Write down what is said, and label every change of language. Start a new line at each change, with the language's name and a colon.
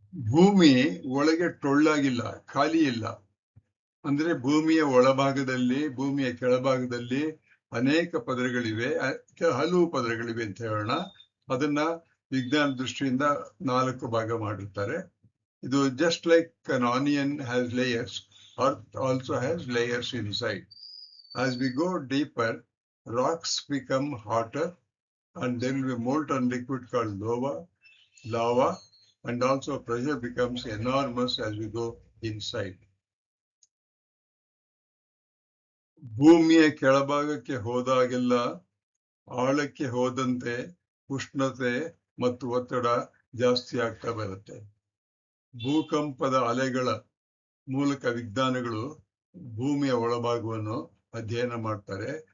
Kannada: ಭೂಮಿ ಒಳಗೆ ಟೊಳ್ಳಾಗಿಲ್ಲ, ಖಾಲಿ ಇಲ್ಲ. ಅಂದ್ರೆ ಭೂಮಿಯ ಒಳಭಾಗದಲ್ಲಿ, ಭೂಮಿಯ ಕೆಳಭಾಗದಲ್ಲಿ ಅನೇಕ ಪದರಗಳಿವೆ, ಹಲವು ಪದರಗಳಿವೆ ಅಂತ ಹೇಳೋಣ. ಅದನ್ನ ವಿಜ್ಞಾನ ದೃಷ್ಟಿಯಿಂದ 4 ಭಾಗ ಮಾಡಿರ್ತಾರೆ. ಇದು
English: Just like an onion has layers, earth also has layers inside. As we go deeper, rocks become hotter and there will be molten liquid called lava, and also pressure becomes enormous as we go inside.
Kannada: ಭೂಮಿಯ ಕೆಳಭಾಗಕ್ಕೆ ಹೋದಾಗೆಲ್ಲ ಆಳಕ್ಕೆ ಹೋದಂತೆ ಉಷ್ಣತೆ ಮತ್ತು ಒತ್ತಡ ಜಾಸ್ತಿ ಆಗ್ತಾ ಬರುತ್ತೆ. ಭೂಕಂಪದ ಅಲೆಗಳ ಮೂಲಕ ವಿಜ್ಞಾನಿಗಳು ಭೂಮಿಯ ಒಳಭಾಗವನ್ನು ಅಧ್ಯಯನ ಮಾಡ್ತಾರೆ.